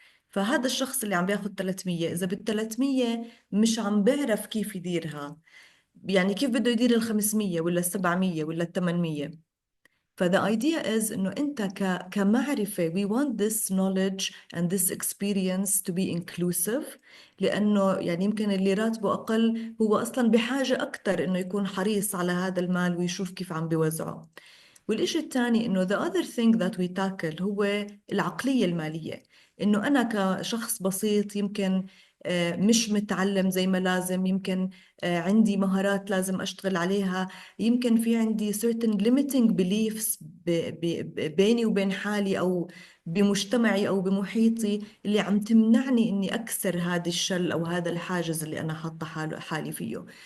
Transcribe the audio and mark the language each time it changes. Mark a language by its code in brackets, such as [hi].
[ar] فهذا الشخص اللي عم بياخد 300 إذا بال300 مش عم بيعرف كيف يديرها، يعني كيف بده يدير ال500 ولا ال700 ولا ال800. ف [en] the idea is [ar] إنه أنت كمعرفة [en] we want this knowledge and this experience to be inclusive، [ar] لأنه يعني يمكن اللي راتبه أقل هو أصلا بحاجة أكتر إنه يكون حريص على هذا المال ويشوف كيف عم بيوزعه. والإشي الثاني إنه [en] the other thing that we tackle [ar] هو العقلية المالية. إنه أنا كشخص بسيط يمكن مش متعلم زي ما لازم، يمكن عندي مهارات لازم أشتغل عليها، يمكن في عندي [en] certain limiting beliefs [ar] بيني وبين حالي أو بمجتمعي أو بمحيطي اللي عم تمنعني إني أكسر هذا الشل أو هذا الحاجز اللي أنا حاطة حالي فيه.